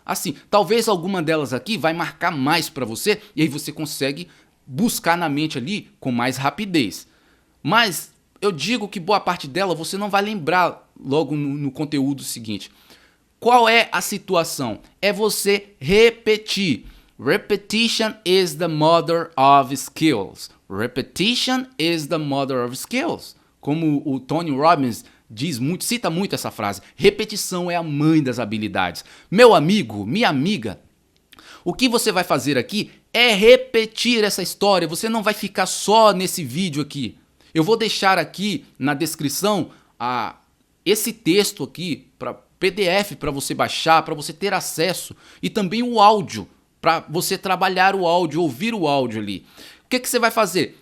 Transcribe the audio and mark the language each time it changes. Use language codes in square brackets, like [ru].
[pt] Assim, talvez alguma delas aqui vai marcar mais para você e aí você consegue buscar na mente ali com mais rapidez. Mas eu digo que boa parte dela você não vai lembrar logo no conteúdo seguinte. Qual é a situação? É você repetir. [en] Repetition is the mother of skills. Repetition is the mother of skills. [pt] Como o Tony Robbins cita muito essa frase. Repetição é a mãe das habilidades. Meu amigo, minha amiga, o que você vai fazer aqui é repetir essa história. Você não vai ficar só nesse vídeo aqui. Eu vou deixar aqui na descrição esse texto aqui para PDF para você baixar, para você ter acesso, e também o áudio, para você trabalhar o áudio, ouvir o áudio ali. O que você vai fazer?